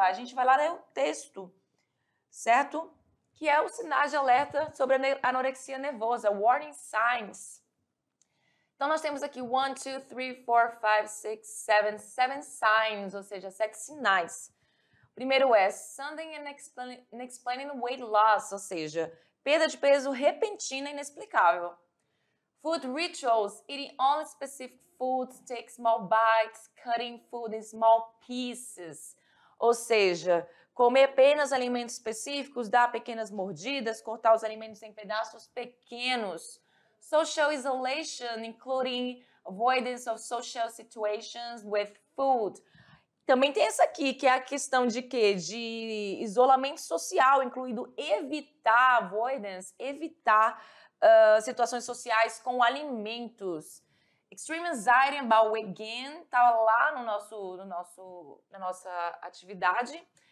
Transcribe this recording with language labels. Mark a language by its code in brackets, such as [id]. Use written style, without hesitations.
[pt] A gente vai lá ler o texto, certo? Que é o sinal de alerta sobre a anorexia nervosa, [en] warning signs. [pt] Então, nós temos aqui 1, 2, 3, 4, 5, 6, 7 signs, ou seja, 7 sinais. O primeiro é [en] sudden and unexplained weight loss, [pt] ou seja, perda de peso repentina e inexplicável. [en] Food rituals, eating only specific foods, take small bites, cutting food in small pieces. [pt] Ou seja, comer apenas alimentos específicos, dar pequenas mordidas, cortar os alimentos em pedaços pequenos. [en] Social isolation, including avoidance of social situations with food. [pt] Também tem essa aqui, que é a questão de quê? De isolamento social, incluindo evitar, avoidance, evitar situações sociais com alimentos. [en] Extreme anxiety about weight gain, [pt] estava lá na nossa atividade.